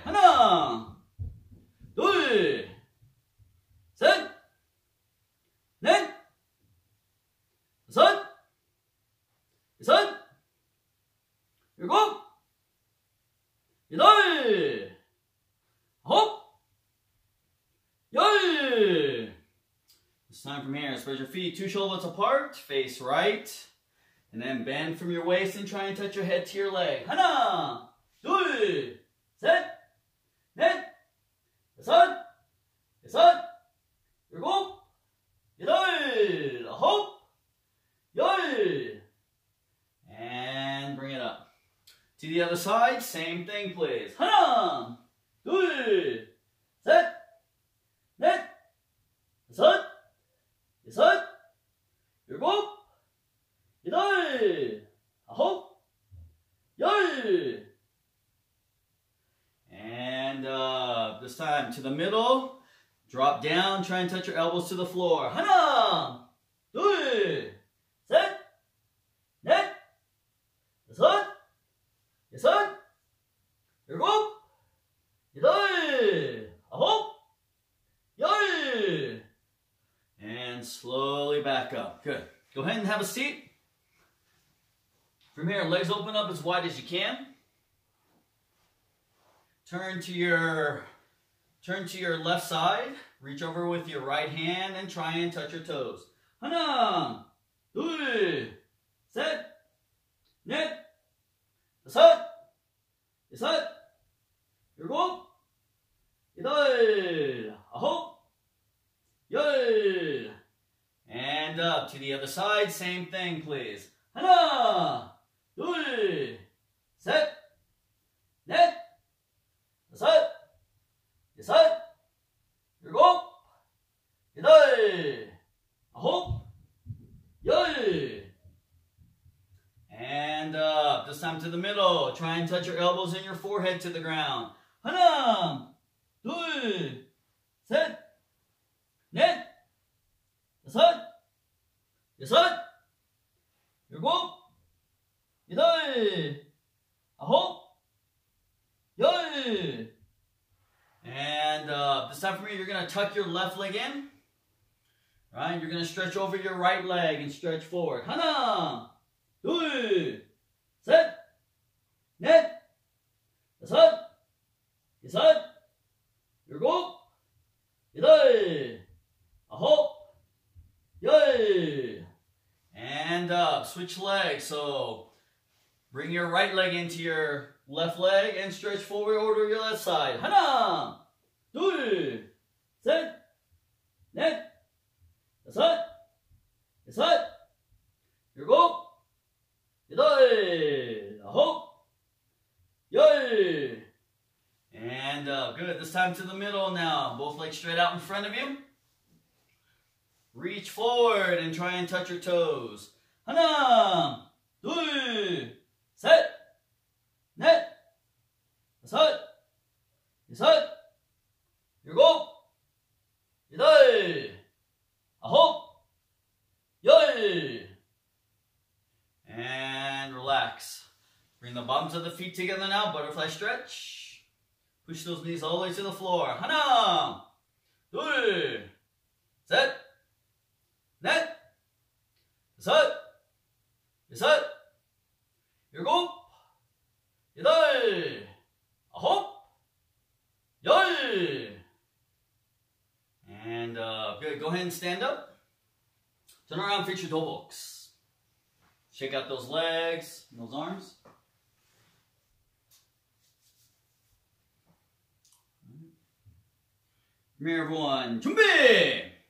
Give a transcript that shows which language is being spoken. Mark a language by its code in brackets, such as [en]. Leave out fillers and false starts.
[ko] 하나, 둘, 셋, 넷, 다섯, 여섯, 일곱, 여덟, 아홉, 열. [en] It's time from here. Spread your feet 2 shoulders apart, face right, and then bend from your waist and try and touch your head to your leg. [ko] 하나, 둘, 셋, 넷, 다섯, 여섯, 일곱, 여덟, 아홉, 열. [en] And bring it up. To the other side, same thing, please. [ko] 하나, 둘, 셋, 넷, 다섯, 여섯, 일곱, 여덟, 아홉, 열. [en] And up. This time to the middle. Drop down. Try and touch your elbows to the floor. [ko] 하나, 둘, 셋, 넷, 다섯, 여섯, 일곱, 여덟, 아홉, 열. [en] And slowly back up. Good. Go ahead and have a seat. From here, legs open up as wide as you can. Turn to your left side. Reach over with your right hand and try and touch your toes. [ko] 하나, 둘, 셋, 넷, 다섯, 여섯, 일곱, 여덟, 아홉, 열. [en] And up to the other side. Same thing, please. [ko] 하나, 둘, 셋, 넷, 다섯, 여섯, 일곱, 여덟, 아홉, 열. [en] And up. This time to the middle. Try and touch your elbows and your forehead to the ground. [ko] 하나, 둘, 셋, 넷, 다섯, 여섯, 일곱, 여덟, 아홉, 열. [en] And this time for me, you're going to tuck your left leg in. Right? You're going to stretch over your right leg and stretch forward. [ko] 하나, 둘, 셋, 넷, 다섯, 여섯, 일곱, 여덟, 아홉, 열. [en] And up. Switch legs. So bring your right leg into your left leg and stretch forward over your left side. [ko] 하나, 둘, 셋, 넷, 다섯, 여섯, 일곱, 여덟, 아홉, 열. [en] And up. Good. This time to the middle now. Both legs straight out in front of you. Reach forward and try and touch your toes. [ko] 하나, 둘, 셋, 넷, 다섯, 여섯, 일곱, 여덟, 아홉, 열. [en] And relax. Bring the bottoms of the feet together now. Butterfly stretch. Push those knees all the way to the floor. [ko] 하나, 둘, 셋, 넷, 다섯, 여섯, 일곱, 여덟, 아홉, 열. [en] And good. Go ahead and stand up. Turn around, fix your toe box. Shake out those legs, those arms. Come here, everyone. [ko] 준비!